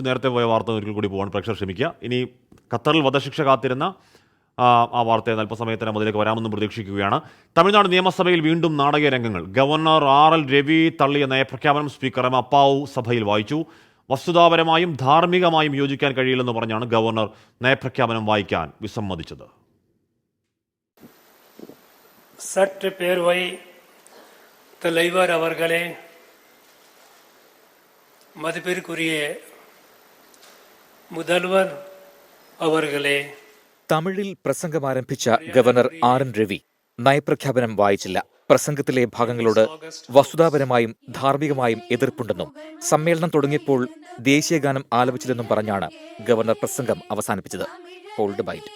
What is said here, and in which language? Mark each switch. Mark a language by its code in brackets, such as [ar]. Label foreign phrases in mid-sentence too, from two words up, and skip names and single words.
[ml] നേരത്തെ പോയ വാർത്ത ഒരിക്കൽ കൂടി പോകാൻ പ്രേക്ഷകർ ക്ഷമിക്കുക. ഇനി ഖത്തറിൽ വധശിക്ഷ കാത്തിരുന്ന ആ വാർത്തയെ അല്പസമയത്തിന് അതിലേക്ക് വരാമെന്നും പ്രതീക്ഷിക്കുകയാണ്. തമിഴ്നാട് നിയമസഭയിൽ വീണ്ടും നാടകീയ രംഗങ്ങൾ. ഗവർണർ RL രവി തള്ളിയ നയപ്രഖ്യാപനം സ്പീക്കർ M അപ്പാവു സഭയിൽ വായിച്ചു. വസ്തുതാപരമായും ധാർമ്മികമായും യോജിക്കാൻ കഴിയില്ലെന്ന് പറഞ്ഞാണ് ഗവർണർ നയപ്രഖ്യാപനം വായിക്കാൻ വിസമ്മതിച്ചത്. [ta] சற்று பேர்வை தலைவர் அவர்களே, மதிப்பிற்குரிய முதல்வர் அவர்களே. [ml] തമിഴിൽ പ്രസംഗം ആരംഭിച്ച ഗവർണർ RN രവി നയപ്രഖ്യാപനം വായിച്ചില്ല. പ്രസംഗത്തിലെ ഭാഗങ്ങളോട് വസ്തുതാപരമായും ധാർമ്മികമായും എതിർപ്പുണ്ടെന്നും സമ്മേളനം തുടങ്ങിയപ്പോൾ ദേശീയഗാനം ആലപിച്ചില്ലെന്നും പറഞ്ഞാണ് ഗവർണർ പ്രസംഗം അവസാനിപ്പിച്ചത്. ഹോൾഡ് ബൈറ്റ്.